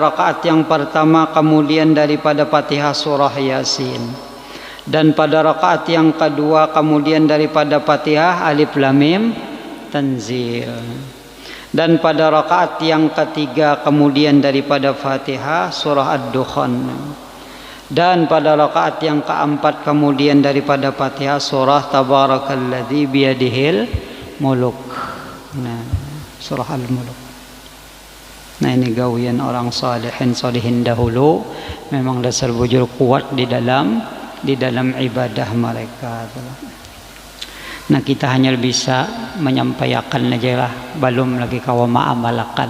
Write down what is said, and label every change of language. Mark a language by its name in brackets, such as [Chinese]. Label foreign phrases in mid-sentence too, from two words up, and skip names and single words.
[Indonesian] rakaat yang pertama kemudian daripada Fatihah surah Yasin, dan pada rakaat yang kedua kemudian daripada Fatihah Alif Lam Mim Tanzil, dan pada rakaat yang ketiga kemudian daripada Fatihah surah Ad-Dukhan, dan pada rakaat yang keempat kemudian daripada Fatihah surah Tabarakalladzi biyadihil muluk. Nah, surah Al-Muluk. Nah, ini gawian orang salihin dahulu, memang [Banjar] dasar bujur [Indonesian] kuat di dalam ibadah mereka. Nah, kita hanya bisa menyampaikan aja lah, belum lagi [Banjar] kawa ma'amalakan.